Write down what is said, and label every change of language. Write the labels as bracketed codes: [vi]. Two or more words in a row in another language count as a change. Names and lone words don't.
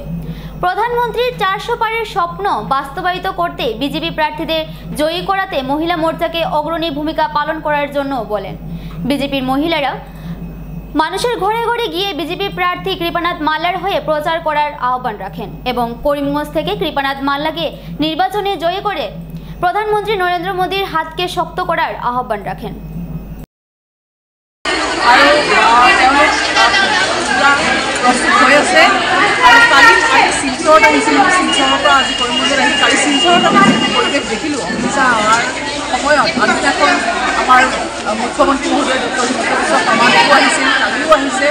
[bn] প্রধানমন্ত্রীর 400 পারের স্বপ্ন বাস্তবায়িত করতে বিজেপি প্রার্থীদের জয়ী করাতে মহিলা মোর্চাকে অগ্রণী ভূমিকা পালন করার জন্য বলেন। বিজেপির মহিলারা মানুষের ঘরে ঘরে গিয়ে বিজেপি প্রার্থী কৃপানাথ মাল্লার হয়ে প্রচার করার আহ্বান রাখেন এবং করিমগঞ্জ থেকে কৃপানাথ মাল্লাকে নির্বাচনে জয়ী করে প্রধানমন্ত্রী নরেন্দ্র মোদীর হাতকে শক্ত করার আহ্বান রাখেন। [as] শিলচৰত আহিছিলোঁ, শিলচৰৰ পৰা আজি করিমগঞ্জত আহি কালি শিলচৰত আমি যিটো পৰিৱেশ দেখিলোঁ অমিতা অহাৰ সময়ত, আগদিনাখন আমাৰ মুখ্যমন্ত্ৰী মহোদয় ডক্টৰ হিমন্ত বিশ্ব শৰ্মাদেৱো আহিছিল, কালিও আহিছে।